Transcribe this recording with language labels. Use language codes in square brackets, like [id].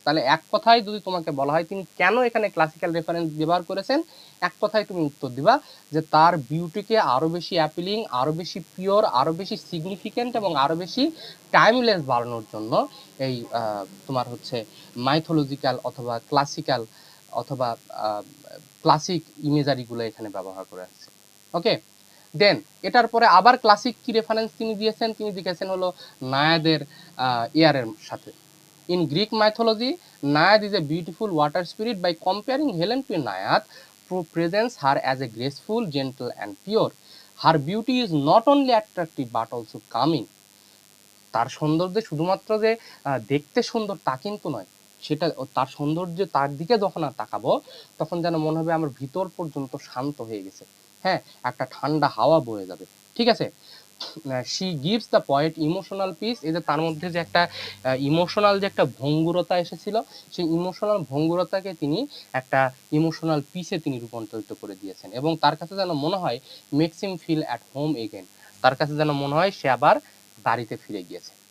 [bn] তাহলে এক কথায় যদি তোমাকে বলা হয় তিনি কেন এখানে ক্লাসিক্যাল রেফারেন্স ব্যবহার করেছেন, এক কথায় তুমি উত্তর দিবা যে তার বিউটিকে আরো বেশি অ্যাপিলিং, আরো বেশি পিওর, আরো বেশি সিগনিফিকেন্ট এবং আরো বেশি টাইমলেস বাড়ানোর জন্য এই তোমার হচ্ছে মাইথোলজিক্যাল অথবা ক্লাসিক্যাল অথবা ক্লাসিক ইমেজারিগুলো এখানে ব্যবহার করে আসছে। ওকে, দেন এটার পরে আবার ক্লাসিক কি রেফারেন্স তিনি দিয়েছেন? তিনি লিখেছেন হলো নায়াদের ইয়ারের সাথে। [en] In Greek mythology, naiad is a beautiful water spirit. By comparing Helen to naiad, presents her as a graceful, gentle and pure. Her beauty is not only attractive but also calming. [bn] তার সৌন্দর্য শুধুমাত্র যে দেখতে সুন্দর তা কিন্তু নয়, সেটা তার সৌন্দর্য, তার দিকে যখন আর তাকাবো তখন যেন মনে হবে আমার ভিতর পর্যন্ত শান্ত হয়ে গেছে, হ্যাঁ, একটা ঠান্ডা হাওয়া বয়ে যাবে, ঠিক আছে? [en] She gives the poet emotional peace. [bn] এই যে তার মধ্যে যে একটা ইমোশনাল যে একটা ভঙ্গুরতা এসেছিল, সেই ইমোশনাল ভঙ্গুরতাকে তিনি একটা ইমোশনাল পিসে তিনি রূপান্তরিত করে দিয়েছেন, এবং তার কাছে যেন মনে হয় [en] makes him feel at home again, [bn] তার কাছে যেন মনে হয় সে আবার বাড়িতে ফিরে গিয়েছে।